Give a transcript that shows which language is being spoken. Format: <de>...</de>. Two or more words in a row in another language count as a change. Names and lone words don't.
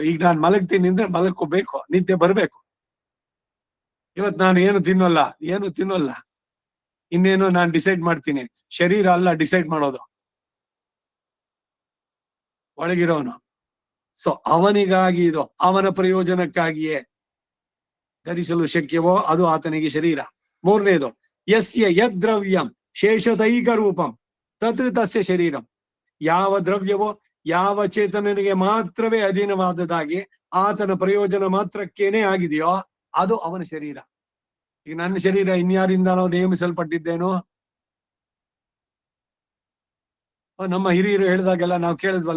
<kn>ಈಗ ನಾನ್ ಮಲಗ್ತೀನಿ ಅಂದ್ರೆ ಮಲಗ್ಕೋಬೇಕು, ನಿದ್ದೆ ಬರ್ಬೇಕು. ಇವತ್ ನಾನು ಏನು ತಿನ್ನೋಲ್ಲ, ಇನ್ನೇನೋ ನಾನು ಡಿಸೈಡ್ ಮಾಡ್ತೀನಿ. ಶರೀರ ಅಲ್ಲ ಡಿಸೈಡ್ ಮಾಡೋದು, ಒಳಗಿರೋನು. ಸೊ ಅವನಿಗಾಗಿ ಇದು ಅವನ ಪ್ರಯೋಜನಕ್ಕಾಗಿಯೇ ಧರಿಸಲು ಶಕ್ಯವೋ ಅದು ಆತನಿಗೆ ಶರೀರ. ಮೂರನೇದು,</kn> <sa>ಯಸ್ಯ ಯದ್ದ್ರವ್ಯಂ ಶೇಷದೈಕ ರೂಪಂ ತತ್ ತಸ್ಯ ಶರೀರಂ.</sa> <kn>ಯಾವ ದ್ರವ್ಯವೋ ಯಾವ ಚೇತನನಿಗೆ ಮಾತ್ರವೇ ಅಧೀನವಾದದಾಗಿ ಆತನ ಪ್ರಯೋಜನ ಮಾತ್ರಕ್ಕೇನೆ ಆಗಿದೆಯೋ ಅದು ಅವನ ಶರೀರ. ಈಗ ನನ್ನ ಶರೀರ ಇನ್ಯಾರಿಂದಾನೋ ನೇಮಿಸಲ್ಪಟ್ಟಿದ್ದೇನೋ? ನಮ್ಮ ಹಿರಿಯರು ಹೇಳಿದಾಗೆಲ್ಲ ನಾವು ಕೇಳಿದ್ವಲ್ಲ.</kn>